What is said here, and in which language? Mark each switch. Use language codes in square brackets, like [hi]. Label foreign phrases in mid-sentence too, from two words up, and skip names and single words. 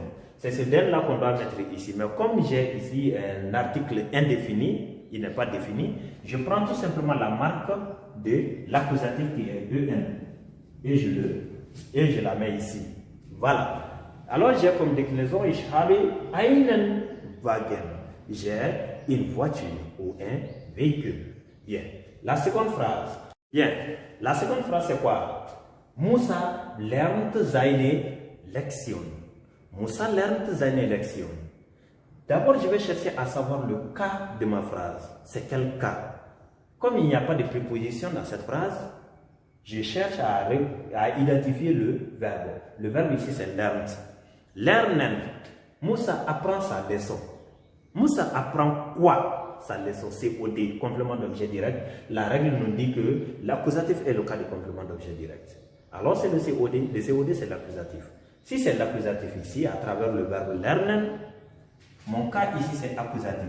[fr] C'est ce den là qu'on doit mettre ici. Mais comme j'ai ici un article indéfini, il n'est pas défini, je prends tout simplement la marque de l'accusatif qui est en. Et je la mets ici. Voilà. Alors j'ai comme déclinaison, [de] ich habe einen Wagen. [fr] J'ai une voiture ou un véhicule. Bien. La seconde phrase. Bien. La seconde phrase c'est quoi? [de] Musa lernt seine Lektion. Musa lernt seine Lektion. [fr] D'abord, je vais chercher à savoir le cas de ma phrase. C'est quel cas? Comme il n'y a pas de préposition dans cette phrase, je cherche à identifier le verbe. Le verbe ici c'est [de] lernt. Lernen. [fr] Musa apprend sa leçon. Musa apprend quoi? Sa leçon. COD, complément d'objet direct. La règle nous dit que l'accusatif est le cas du complément d'objet direct. Alors c'est le COD. Le COD c'est l'accusatif. Si c'est l'accusatif ici, à travers le verbe lernen, mon cas ici c'est accusatif.